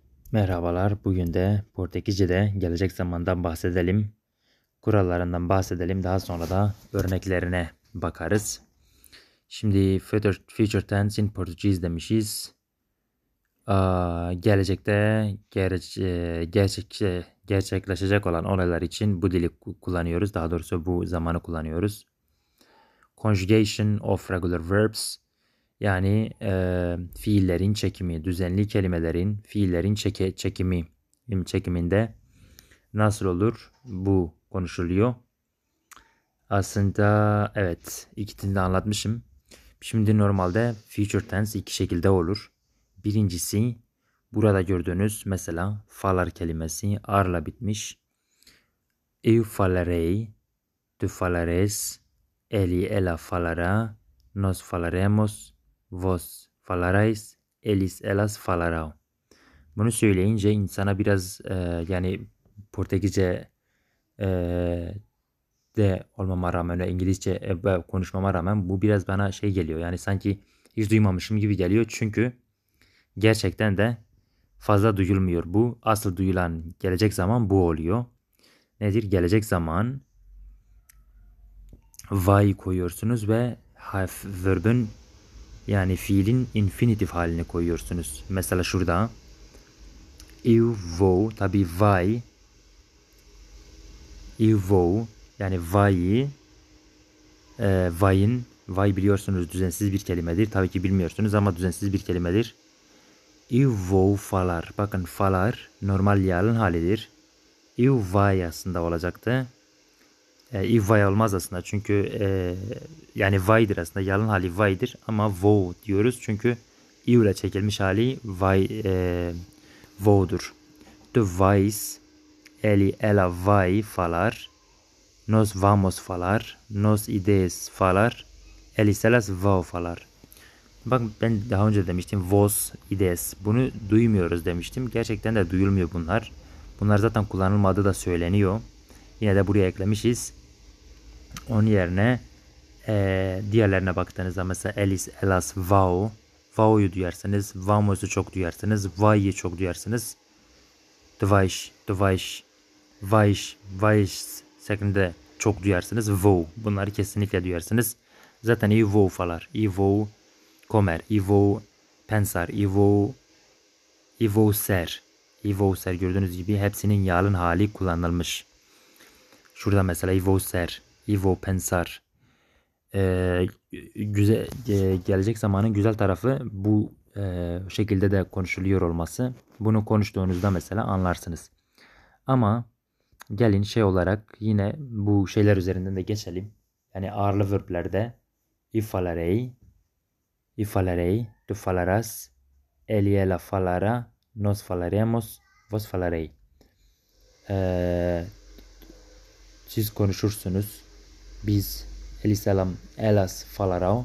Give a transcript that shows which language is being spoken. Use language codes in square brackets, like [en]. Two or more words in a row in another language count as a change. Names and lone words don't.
[tr] Merhabalar. Bugün de Portekizce'de gelecek zamandan bahsedelim. Kurallarından bahsedelim. Daha sonra da örneklerine bakarız. Şimdi [en] future tense in Portuguese [tr] demişiz. Gelecekte gerçekleşecek olan olaylar için bu dili kullanıyoruz. Daha doğrusu bu zamanı kullanıyoruz. [en] Conjugation of regular verbs. [tr] Yani fiillerin çekimi, düzenli kelimelerin fiillerin çekiminde nasıl olur? Bu konuşuluyor. Aslında evet, ikisini de anlatmışım. Şimdi normalde [en] future tense [tr] iki şekilde olur. Birincisi burada gördüğünüz mesela falar kelimesi arla bitmiş. [pt] Eu falarei, tu falares, ela falará, nós falaremos, vos falarais, elas falarão. [tr] Bunu söyleyince insana biraz yani Portekizce e, de olmama rağmen ve İngilizce konuşmama rağmen bu biraz bana şey geliyor. Yani sanki hiç duymamışım gibi geliyor. Çünkü gerçekten de fazla duyulmuyor bu. Asıl duyulan gelecek zaman bu oluyor. Nedir? Gelecek zaman vai koyuyorsunuz ve verbin yani fiilin infinitif halini koyuyorsunuz. Mesela şurada [pt] eu vou [tr] tabi vai yani vai biliyorsunuz düzensiz bir kelimedir. Tabii ki bilmiyorsunuz ama düzensiz bir kelimedir. [pt] Eu vou falar. [tr] Bakın falar normal yalın halidir. [pt] Eu vai [tr] aslında olacaktı. [pt] Eu vai [tr] olmaz aslında çünkü yani vay'dır aslında yalın hali vay'dır ama vou diyoruz çünkü eu ile çekilmiş hali vou'dur. [pt] Tu vais, ela vai falar, nós vamos falar, nós ideias falar, elas vão falar. [tr] Bak ben daha önce demiştim [pt] vos ides. [tr] Bunu duymuyoruz demiştim. Gerçekten de duyulmuyor bunlar. Bunlar zaten kullanılmadığı da söyleniyor. Yine de buraya eklemişiz. Onun yerine diğerlerine baktığınızda mesela [pt] elas, vao. [tr] Vao'yu duyarsınız. Vamos'u çok duyarsınız. Vai'yi çok duyarsınız. Vais şeklinde çok duyarsınız. Vou. Bunları kesinlikle duyarsınız. [pt] Zaten eu vou falar. Eu vou comer. Eu vou pensar. Eu vou ser. Eu vou ser [tr] gördüğünüz gibi hepsinin yalın hali kullanılmış. Şurada mesela [pt] eu vou ser. Eu vou pensar. [tr] Güzel gelecek zamanın güzel tarafı bu şekilde de konuşuluyor olması. Bunu konuştuğunuzda mesela anlarsınız. Ama gelin şey olarak yine bu şeyler üzerinden de geçelim. Yani ağırlı verblerde [pt] falarei, tu falarás, ela falará, nós falaremos, vos falarei. [tr] Siz konuşursunuz. [pt] Biz elas falarão.